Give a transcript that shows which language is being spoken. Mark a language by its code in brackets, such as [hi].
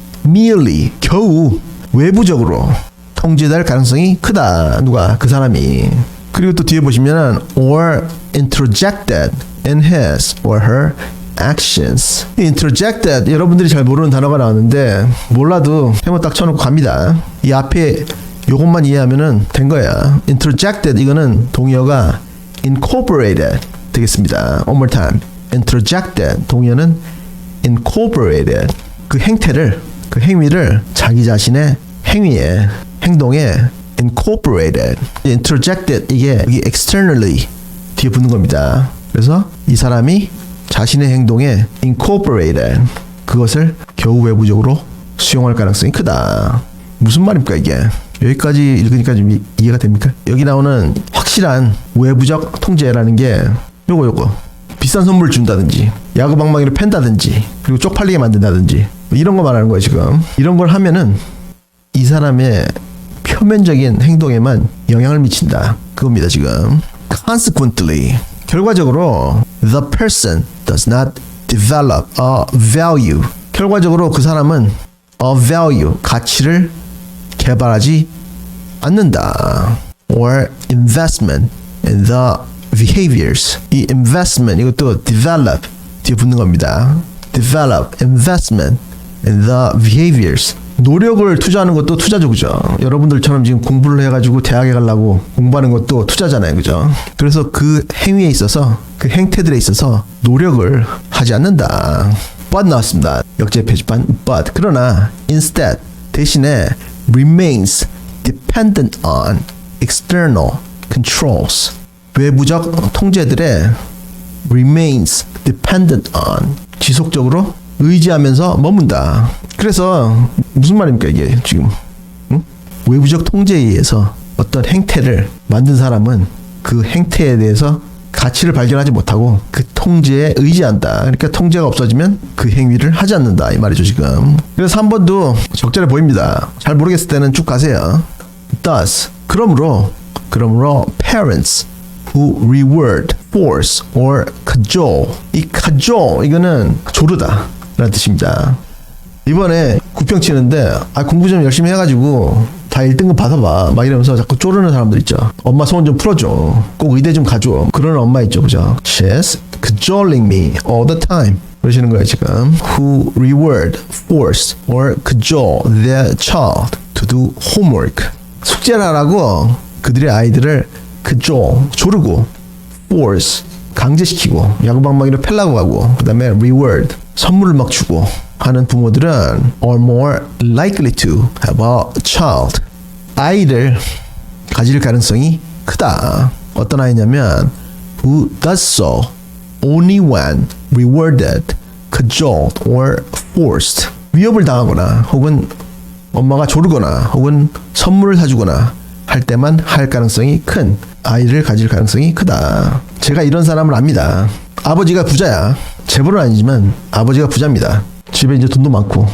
[ko] merely, 겨우 외부적으로 통제될 가능성이 크다. 누가? 그 사람이. 그리고 또 뒤에 보시면은 [en] or interjected in his or her actions. [ko] interjected, 여러분들이 잘 모르는 단어가 나왔는데 몰라도 해머 딱 쳐놓고 갑니다. 이 앞에 요것만 이해하면은 된 거야. interjected, 이거는 동의어가 incorporated 되겠습니다. [en] One more time. [ko] interjected, 동의어는 incorporated. 그 행태를, 그 행위를 자기 자신의 행위에, 행동에 incorporated. interjected, 이게 여기 externally 뒤에 붙는 겁니다. 그래서 이 사람이 자신의 행동에 incorporated, 그것을 겨우 외부적으로 수용할 가능성이 크다. 무슨 말입니까 이게? 여기까지 읽으니까 좀 이해가 됩니까? 여기 나오는 확실한 외부적 통제라는 게 요거 비싼 선물 준다든지, 야구 방망이를 팬다든지, 그리고 쪽팔리게 만든다든지, 이런 거 말하는 거예요. 지금 이런 걸 하면은 이 사람의 표면적인 행동에만 영향을 미친다, 그겁니다. [en] 지금 consequently, 결과적으로 the person does not develop a value, [ko] 결과적으로 그 사람은 [en] a value, [ko] 가치를 개발하지 않는다. [en] or investment in the behaviors. [ko] 이 investment, 이것도 develop 뒤에 붙는 겁니다. [en] develop, investment in the behaviors. [ko] 노력을 투자하는 것도 투자죠, 그죠? 여러분들처럼 지금 공부를 해가지고 대학에 가려고 공부하는 것도 투자잖아요, 그죠? 그래서 그 행위에 있어서, 그 행태들에 있어서 노력을 하지 않는다. but 나왔습니다. 역제 표지판 but. 그러나 [en] instead, [ko] 대신에 [en] remains dependent on external controls. [ko] 외부적 통제들에 remains dependent on, 지속적으로 의지하면서 머문다. 그래서 무슨 말입니까 이게 지금? 외부적 통제에 의해서 어떤 행태를 만든 사람은 그 행태에 대해서 가치를 발견하지 못하고 그 통제에 의지한다. 그러니까 통제가 없어지면 그 행위를 하지 않는다, 이 말이죠 지금. 그래서 3번도 적절해 보입니다. 잘 모르겠을 때는 쭉 가세요. [en] Thus, [ko] 그러므로 [en] parents who reward, force or cajole. [ko] 이 cajole, 이거는 조르다 라는 뜻입니다. 이번에 구평 치는데 공부 좀 열심히 해가지고 다 1등급 받아봐 막 이러면서 자꾸 쪼르는 사람들 있죠. 엄마 소원 좀 풀어줘, 꼭 의대 좀 가줘, 그런 엄마 있죠, 그죠? [en] She's cajoling me all the time. [ko] 그러시는 거예요 지금. [en] Who reward, force, or cajole their child to do homework. [ko] 숙제를 하라고 그들의 아이들을 cajole, 조르고, force, 강제시키고, 야구방망이로 펴려고 하고, 그 다음에 reward, 선물을 막 주고 하는 부모들은 [en] are more likely to have a child. [ko] 아이를 가질 가능성이 크다. 어떤 아이냐면 [en] who does so only when rewarded, cajoled, or forced. [ko] 위협을 당하거나 혹은 엄마가 조르거나 혹은 선물을 사주거나 할 때만 할 가능성이 큰 아이를 가질 가능성이 크다. 제가 이런 사람을 압니다. 아버지가 부자야. 재벌은 아니지만 아버지가 부자입니다. 집에 이제 돈도 많고.